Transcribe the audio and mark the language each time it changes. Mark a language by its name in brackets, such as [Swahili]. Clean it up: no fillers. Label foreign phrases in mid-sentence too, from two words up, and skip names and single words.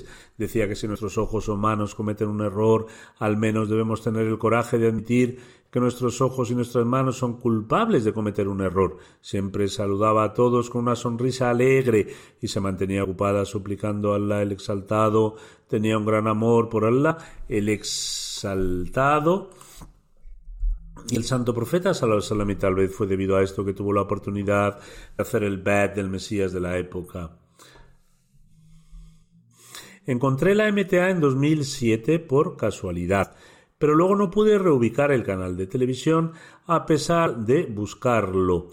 [Spanish] Decía que si nuestros ojos o manos cometen un error, al menos debemos tener el coraje de admitir que nuestros ojos y nuestras manos son culpables de cometer un error. Siempre saludaba a todos con una sonrisa alegre y se mantenía ocupada suplicando a Allah el Exaltado. Tenía un gran amor por Allah el Exaltado y el santo profeta [Arabic] صلى الله عليه وسلم, [Spanish] y tal vez fue debido a esto que tuvo la oportunidad de hacer el bad del Mesías de la época. Encontré la MTA en 2007 por casualidad, pero luego no pude reubicar el canal de televisión a pesar de buscarlo.